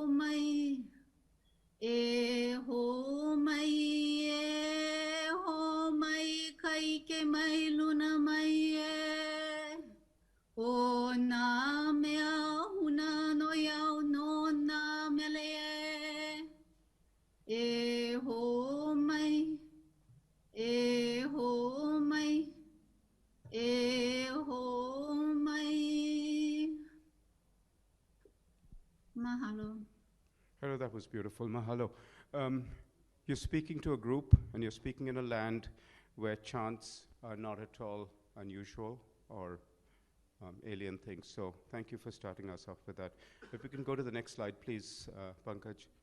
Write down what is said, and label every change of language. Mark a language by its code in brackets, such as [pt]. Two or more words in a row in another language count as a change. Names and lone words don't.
[haw] mai e ho mai e ho mai kaike mai luna mai e o na mea huna no iao no na mele e ho mai e ho mai e ho mai. [en] Mahalo. Hello, that was beautiful. Mahalo. You're speaking to a group, and you're speaking in a land where chants are not at all unusual or alien things. So thank you for starting us off with that. If we can go to the next slide, please, Pankaj.